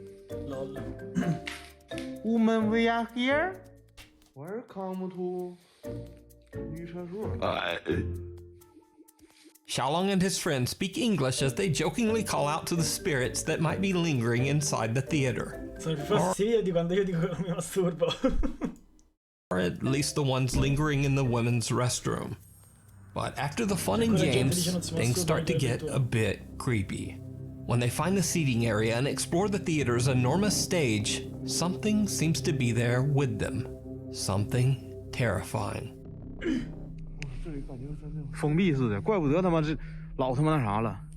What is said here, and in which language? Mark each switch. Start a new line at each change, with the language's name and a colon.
English: Lol. Woman, we are here. Welcome to
Chinese: 女厕所。
English: Xiaolong and his friends speak English as they jokingly call out to the spirits that might be lingering inside the theater.
Italian: Sono più fastidiosi di quando io dico che non mi masturbo.
English: Or at least the ones lingering in the women's restroom. But after the fun and games, things start to get a bit creepy. When they find the seating area and explore the theater's enormous stage, something seems to be there with them. Something terrifying.
Chinese: 封闭似的，怪不得他妈这老他妈那啥了。